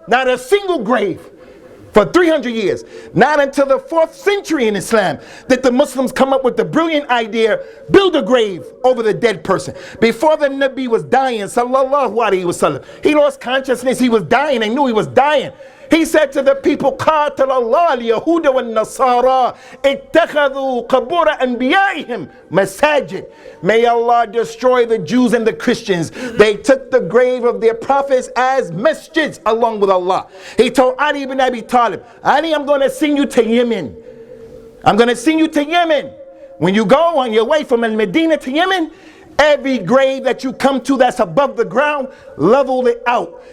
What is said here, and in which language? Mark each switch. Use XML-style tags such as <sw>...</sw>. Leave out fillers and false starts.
<en>Not a single grave. For 300 years. Not until the 4th century in Islam did the Muslims come up with the brilliant idea, build a grave over the dead person. Before the Nabi was dying, sallallahu alayhi wa sallam, he lost consciousness, he was dying, they knew he was dying. He said to the people,</en> <ar>قاتل الله اليهود والنصارى اتخذوا قبور أنبيائهم مساجد.</ar> <en>May Allah destroy the Jews and the Christians. They took the grave of their prophets as masjids along with Allah. He told Ali ibn Abi Talib, Ali, I'm going to send you to Yemen. I'm going to send you to Yemen. When you go on your way from Al-Medina to Yemen, every grave that you come to that's above the ground, level it out.</en>